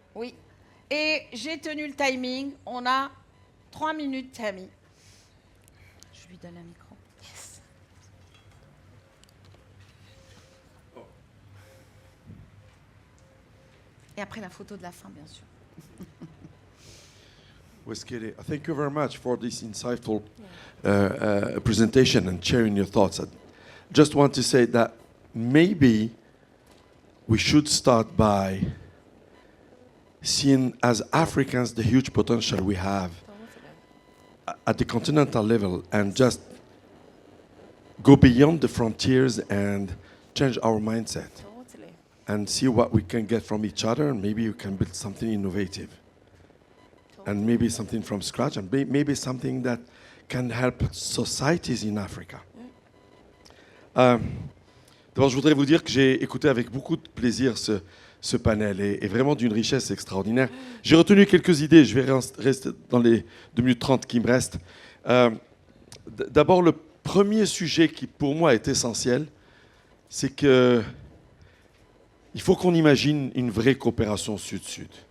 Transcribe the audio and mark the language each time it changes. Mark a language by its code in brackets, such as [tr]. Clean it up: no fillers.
[fr] Oui. Et j'ai tenu le timing. On a 3 minutes, Tammy. Je lui donne un micro. [en] Yes. [fr] Et après la photo de la fin, bien sûr. [en] Weskele, thank you very much for this insightful presentation and sharing your thoughts. I just want to say that maybe we should start by seeing as Africans the huge potential we have at the continental level and just go beyond the frontiers and change our mindset Totally. and see what we can get from each other, and maybe we can build something innovative and maybe something from scratch, and maybe something that can help societies in Africa. [fr] D'abord, je voudrais vous dire que j'ai écouté avec beaucoup de plaisir ce panel et vraiment d'une richesse extraordinaire. J'ai retenu quelques idées, je vais rester dans les 2 minutes 30 qui me restent. D'abord, le premier sujet qui pour moi est essentiel, c'est qu'il faut qu'on imagine une vraie coopération sud-sud.